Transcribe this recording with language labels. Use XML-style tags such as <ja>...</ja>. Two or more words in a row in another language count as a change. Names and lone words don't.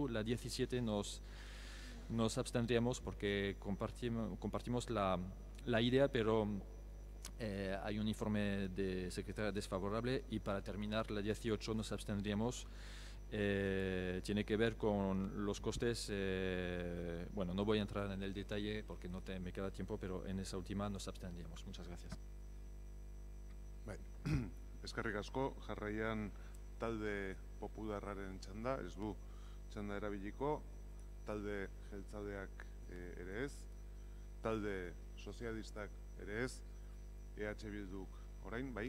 <es>La 17 nos abstendríamos porque compartimos la idea, pero hay un informe de secretaria desfavorable. Y para terminar, la 18 nos abstendríamos tiene que ver con los costes. Bueno, no voy a entrar en el detalle porque no me queda tiempo, pero en esa última nos abstendríamos. Muchas gracias.</es> <eu>Eskerrik asko, jarraian talde popularraren txanda, ez du txanda erabiliko, talde jeltzaleak ere ez, talde sozialistak ere ez, EH Bilduk orain, bai?</eu>